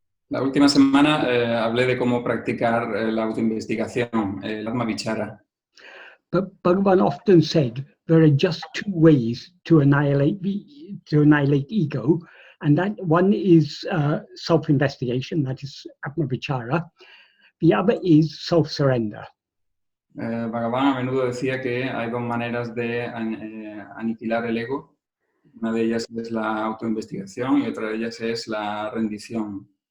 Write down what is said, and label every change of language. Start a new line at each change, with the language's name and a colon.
Spanish: La última semana hablé de cómo practicar la autoinvestigación, el Atma-vichara.
English: But Bhagavan often said there are just two ways to annihilate ego, and that one is self-investigation, that is Atma-vichara. The other is self-surrender.
Spanish: Bhagavan a menudo decía que hay dos maneras de aniquilar el ego. Una de ellas es la autoinvestigación y otra de ellas es la rendición.